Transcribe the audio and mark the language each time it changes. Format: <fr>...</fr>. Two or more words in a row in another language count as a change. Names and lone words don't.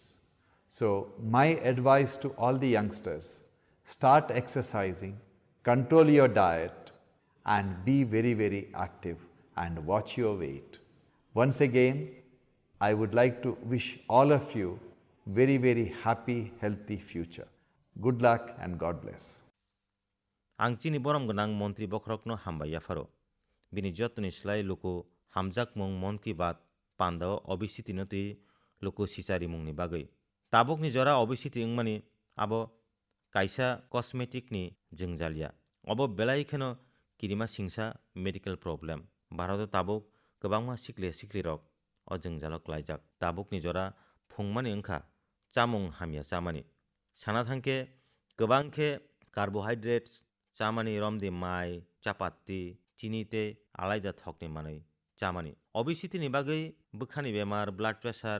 <en>So my advice to all the youngsters, start exercising, control your diet and be very, very active and watch your weight. Once again, I would like to wish all of you very, very happy, healthy future. Good luck and God bless.</en> <trp>आं चिनि बरम गोनां मन्त्रि बखरकनो हामबाय याफारो बिनि जतनि स्लाय लुको हामजाक मुं मन की बात पान्दाव obesity नति luku sisari mungni bagui tabukni jora obesity wngmani abo kaisa cosmetic ni jengjalia obo belai kheno kirima singsa</trp> <en>medical problem</en> <trp>bharoto tabuk kwbangma sikli rok o jengjalo klaijak tabukni jora phungmani wngkha chamung hamya chamani sana thangke kwbang khe carbohydrates chamani romdi mai chapati chini tei alaida thokni manui chamani obesity ni bagui bukhani bemar</trp> <en>blood pressure</en>